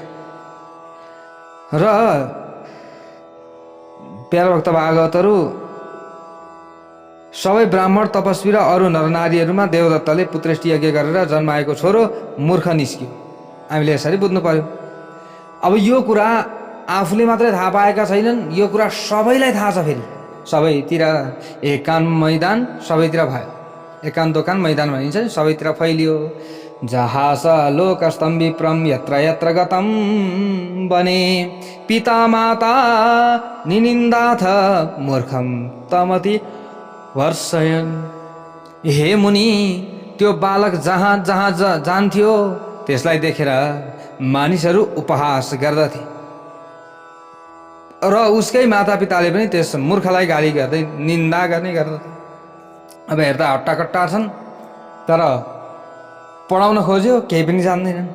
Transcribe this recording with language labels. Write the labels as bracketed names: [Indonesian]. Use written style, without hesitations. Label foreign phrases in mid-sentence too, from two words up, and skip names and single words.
[Nepali] र प्यारा भक्त भागवतहरू सबै ब्राह्मण तपस्वी र अरू नरनारीहरूमा देवदत्तले पुत्रेष्टि यज्ञ गरेर जन्माएको छोरो मूर्ख निस्क्यो। हामीले यसरी बुझ्नु पर्यो। अब यो कुरा आफूले मात्रै थाहा पाएका छैनन्, यो कुरा सबैलाई थाहा छ। फेरि सबैतिर एकान मैदान सबैतिर भयो। एकान दोकान मैदान भनिन्छ नि, सबैतिर फैलियो। [Sanskrit] जहाँ स लोकस्तम विप्रम यत्र यत्र गतम बने पिता माता निनिन्दाथ मूर्खम तमति वर्षयन्। [Nepali] हे मुनि, त्यो बालक जहाँ जहाँ जान्थ्यो त्यसलाई देखेर मानिसहरू उपहास गर्दथे र उसकै मातापिताले पनि त्यस मूर्खलाई गाली गर्दै निन्दा गर्ने गर्दथे। अब हेर्दा हट्टाकट्टा छन्, तर पढाउन खोज्यो केही पनि जान्दैनन्।